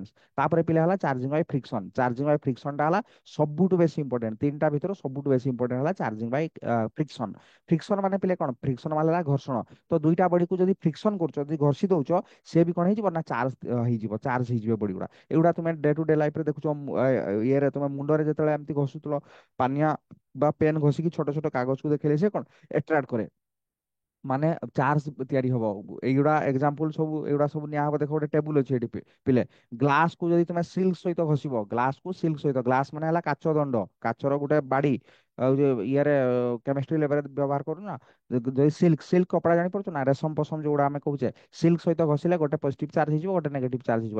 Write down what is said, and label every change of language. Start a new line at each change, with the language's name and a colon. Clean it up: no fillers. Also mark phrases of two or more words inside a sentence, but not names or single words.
Odia: ତାପରେ ପିଲା ହେଲା
English: charging by friction, charging by friction
Odia: ହେଲା ସବୁଠୁ ବେଶୀ ଇମ୍ପୋର୍ଟାଣ୍ଟ, ତିନିଟା ଭିତରୁ ସବୁଠୁ ବେଶୀ ଇମ୍ପୋର୍ଟାଣ୍ଟ ହେଲା
English: charging by friction.
Odia: ଫ୍ରିକ୍ସନ ମାନେ ପିଲେ କଣ, ଫ୍ରିକ୍ସନ ମାନେ ହେଲା ଘର୍ଷଣ। ତ ଦୁଇଟା ବଡିକୁ ଯଦି ଫ୍ରିକ୍ସନ କରୁଛ, ଯଦି ଘଷି ଦଉଛ, ସେ ବି କଣ ହେଇଯିବ ନା, ଚାର୍ଜ ହେଇଯିବ, ଚାର୍ଜ ହେଇଯିବ ବଡି ଗୁଡା। ଏଗୁଡା ତୁମେ
English: day to day life
Odia: ଦେଖୁଛ, ଇଏରେ ତୁମେ ମୁଣ୍ଡରେ ଯେତେବେଳେ ଏମିତି ଘଷୁଥିଲ, ପାନିଆ ବା ପେନ ଘଷିକି ଛୋଟ ଛୋଟ କାଗଜକୁ ଦେଖେଇଲେ ସେ କଣ ଏଟ୍ରାକ୍ଟ କରେ, ମାନେ ଚାର୍ଜ ତିଆରି ହବ। ଏଇଗୁଡା ଏକ୍ସାମ୍ପଲ ସବୁ, ଏଗୁଡା ସବୁ ନିଆ ହବ। ଦେଖ ଗୋଟେ ଟେବୁଲ ଅଛି ଏଠି ପିଲେ, ଗ୍ଲାସ କୁ ଯଦି ତମେ ସିଲ୍କ ସହିତ ଘଷିବ, ଗ୍ଲାସ କୁ ସିଲ୍କ ସହିତ, ଗ୍ଲାସ ମାନେ ହେଲା କାଚ ଦଣ୍ଡ, କାଚର ଗୋଟେ ବାଡି, ଆଉ ଯେ ଇଏରେ
English: chemistry lab
Odia: ବ୍ୟବହାର କରୁନା, ଯଦି ସିଲ୍କ ସିଲ୍କ କପଡା ଜାଣିପାରୁଛ ନା, ରେଶମ ପଶମ ଯୋଉଗୁଡା ଆମେ କହୁଛେ, ସିଲ୍କ ସହିତ ଘଷିଲେ ଗୋଟେ
English: positive charge
Odia: ହେଇଯିବ, ଗୋଟେ
English: negative charge
Odia: ହେଇଯିବ।